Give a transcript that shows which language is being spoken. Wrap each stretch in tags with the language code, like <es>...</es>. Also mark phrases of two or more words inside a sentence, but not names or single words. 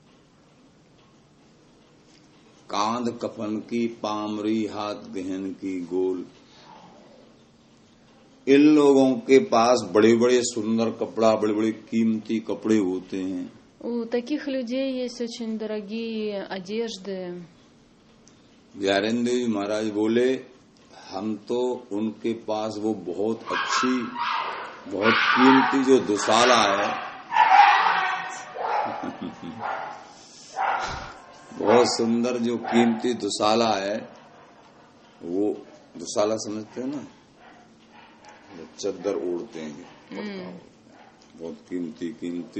<hi>कांध कफन की पामरी, हाथ गहन की गोल। इन लोगों के पास बड़े बड़े सुंदर कपड़ा, बड़े बड़े कीमती कपड़े होते हैं।</hi> <ru>У таких людей есть очень дорогие одежды.</ru> <hi>ज्ञानेंद्र जी महाराज बोले, हम तो उनके पास वो बहुत अच्छी, बहुत कीमती जो दुशाला है, बहुत सुंदर जो कीमती दुशाला है, वो दुशाला समझते हैं ना, चद्दर ओढ़ते हैं, बहुत कीमती।</hi>